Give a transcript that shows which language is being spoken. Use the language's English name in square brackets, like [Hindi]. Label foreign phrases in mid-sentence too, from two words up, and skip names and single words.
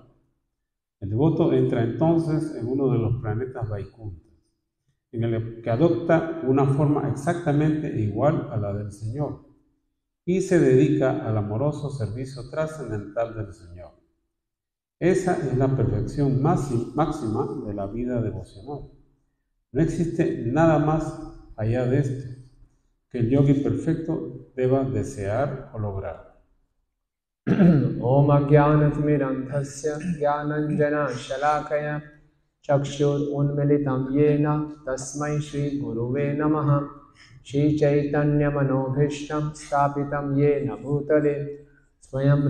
[Spanish] El devoto entra entonces en uno de los planetas Vaikunthas, en el que adopta una forma exactamente igual a la del Señor y se dedica al amoroso servicio trascendental del Señor. Esa es la perfección máxima de la vida devocional. No existe nada más allá de esto que el yogi perfecto deba desear o lograr. [Sanskrit] Om Ajnana-timirandhasya Jnananjana-shalakaya Chakshur Unmilitam Yena Tasmai Shri Guruve Namaha Shri Chaitanya Manobhishtam Stapitam Yena Bhutale Swayam